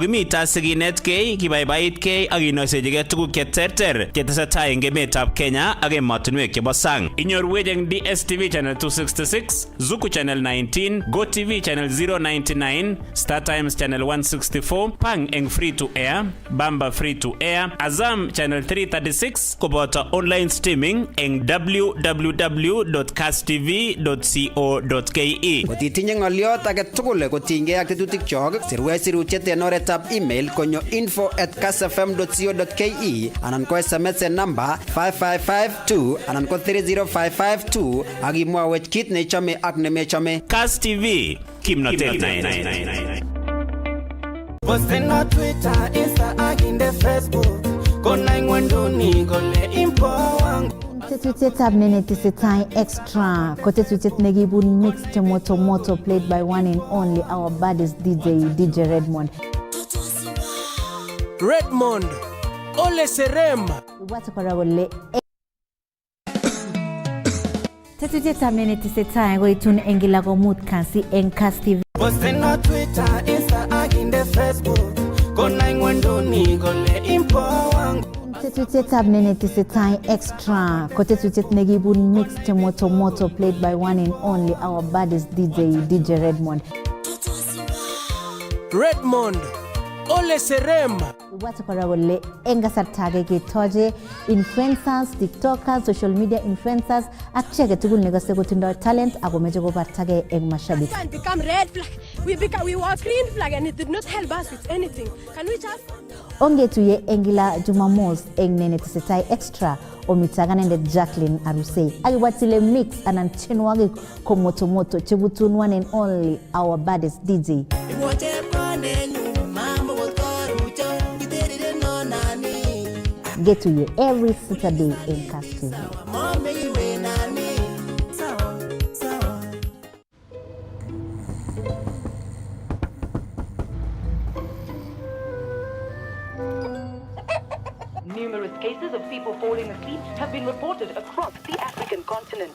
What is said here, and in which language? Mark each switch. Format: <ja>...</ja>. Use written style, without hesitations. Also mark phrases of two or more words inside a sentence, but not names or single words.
<kln>kimita sikinetkei kibaibaitkei ak kinoisechigei tuguk cheterter chetesetai eng emetab Kenya ak emotinwek chebo sang. Inyorwech eng DSTV channel 266, Zuku channel 19, GoTV channel 099, Star Times channel 164, Pang eng</kln> <en>free to air,</en> <kln>Bamba</kln> <en>free to air,</en> <kln>Azam channel 336 koboto</kln> <en>online streaming</en> <kln>eng www.kasstv.co.ke. Kotitinye ng'oliot age tugul kotinygei ak tetutik chok, sirwech sirutiet en oretab email konyo info@kassfm.co.ke anan ko SMS en namba 55552 anan ko 30552 ak imwawech kit neichome ak nemechome. Kass TV, kimnotet.</kln> <en>Posten on Twitter, Insta</en> <kln>ak inde</kln> <en>Facebook.</en> <kln>Kona ngwenduni kole impo wangu. Tetutietab Lenee tesetai extra ko tetutiet nekibun mix</kln> <sw>moto moto</sw> <en>played by one and only our baddest DJ Redmond.</en> <kln>Ole Serem. Ibwate kora kole tetutietab Lenee tesetai koitun eng kila komut kasi eng Kass TV.</kln> <en>Posten on Twitter, Insta</en> <kln>ak inde</kln> <en>Facebook.</en> <kln>Kona ngwenduni kole impo wangu. Tetutietab Lenee tesetai extra ko tetutiet nekibun mix</kln> <sw>moto moto</sw> <en>played by one and only our baddest DJ Redmond.</en> <kln>Ole Serem. Ibwate kora kole eng kasarta age ketoche</kln> <en>influencers, tiktokers, social media influencers</en> <kln>ak chi age tugul nekose kotindoi talent ako meche kobartagei eng mashabik.</kln> <en>It become red flag. We was green flag and it did not help us with anything. Can we just</en> <kln>Ongetuye eng kila Jumamos eng Lenee tesetai extra omitaganendet Jacqueline Arusei akiwatile mix anan chenwagik ko</kln> <sw>moto moto</sw> <kln>chebutun</kln> <en>one and only our baddest DJ. Get to you every Saturday in Kass TV. Numerous cases of people falling asleep have been reported across the African continent.</en>